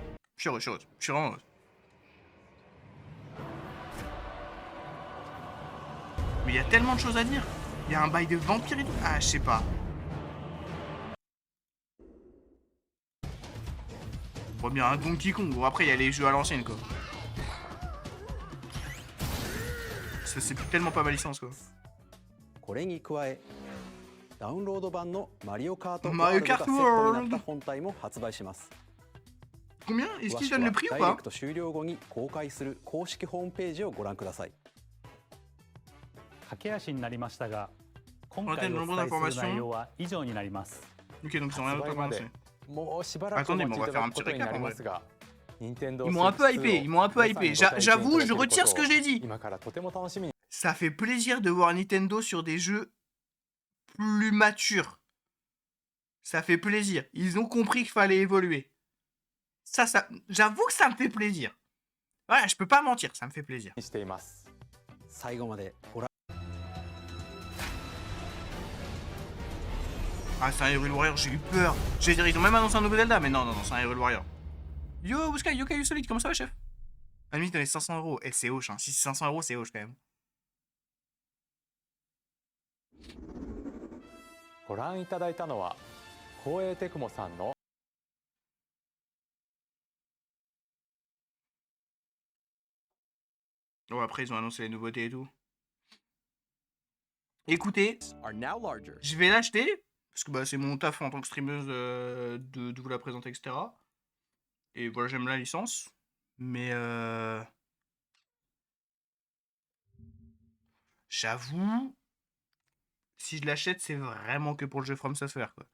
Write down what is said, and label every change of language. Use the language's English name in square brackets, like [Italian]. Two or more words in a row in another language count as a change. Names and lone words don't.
[French] Je suis heureuse, je suis heureuse. Je suis vraiment heureuse. Mais il y a tellement de choses à dire. Il y a un bail de vampire et tout. Ah, je sais pas. On voit bien un Donkey Kong. Bon, après, il y a les jeux à l'ancienne, quoi. Ça, c'est tellement pas ma licence, quoi. [Japanese] これに加えダウンロード版のマリオカートワー Mario ルドが Kart セットになった World. 本体も発売します。 [French] Combien? Est-ce [Japanese] 詳 [French] qu'ils [Japanese] しく [French] donnent [Japanese] は [French] le prix ou [Japanese] ダイレ [French] pas? [Japanese] クト終了後に公開する公式ホームページをご覧ください。駆け足になりましたが、今回お伝えする内容は以上になります。 [French] Ok, donc ils ont rien d'autre à commencer. [Japanese] もうしばらく [French] Attendez, [Japanese] お [French] mais [Japanese] 待 [French] on [Japanese] ち [French] va [Japanese] いた [French] faire un petit [Japanese] だくことに [French] récap [Japanese] なり [French] en [Japanese] ま [French] vrai. [Japanese] すが、Nintendo [French] Ils m'ont un peu [Japanese] Switch [French] hypé, ils m'ont un peu [Japanese] 皆さん [French] hypé. [Japanese] にご体験いただける [French] J'avoue, je [Japanese] ことを [French] retire ce que j'ai dit. [Japanese] 今からとても楽しみに [French] Ça fait plaisir de voir Nintendo sur des jeux plus matures. Ça fait plaisir. Ils ont compris qu'il fallait évoluer. Ça, j'avoue que ça me fait plaisir. Voilà, je peux pas mentir, ça me fait plaisir. [Japanese] しています。最後までご覧 [French] Ah, c'est un Hyrule Warrior, j'ai eu peur. J'allais dire, ils ont même annoncé un nouveau Zelda, mais non, non, non, c'est un Hyrule Warrior. Yo, Wuska, Yokai Solid, comment ça va, chef? À limite, on est 500 €. Eh, c'est hoche, hein. Si c'est 500 €, c'est hoche quand même. [Japanese] ご覧いただいたのは光栄テクモさんの [French] Oh, après, ils ont annoncé les nouveautés et tout. Écoutez, [English] are now larger. [French] je vais l'acheter, parce que bah, c'est mon taf en tant que streameuse de vous la présenter, etc. Et voilà, j'aime la licence. Mais j'avoue, si je l'achète, c'est vraiment que pour le jeu From Software, quoi.